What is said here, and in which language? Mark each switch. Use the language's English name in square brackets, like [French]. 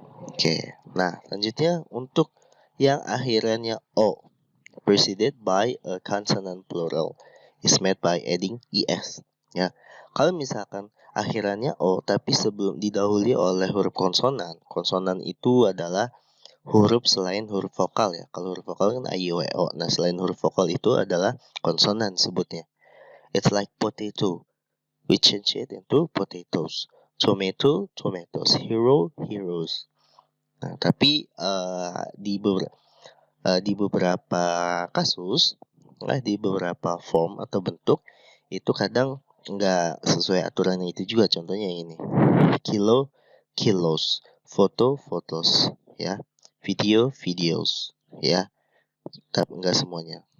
[Indonesian] Oke, nah selanjutnya untuk yang akhirannya o, [English] preceded by a consonant plural, is made by adding es, ya. [Indonesian] Kalau misalkan akhirannya o tapi sebelum didahului oleh huruf konsonan, konsonan itu adalah huruf selain huruf vokal, ya. Kalau huruf vokal kan a, i, o, e, o. Nah, selain huruf vokal itu adalah konsonan sebutnya. [English] It's like potato, we change it into potatoes. Tomato, tomatoes. Hero, heroes. [Indonesian] Nah, tapi di beberapa kasus, di beberapa form atau bentuk itu kadang nggak sesuai aturannya itu juga. Contohnya ini, kilo, kilos, foto, photos, ya, video, videos, ya. Tapi nggak semuanya.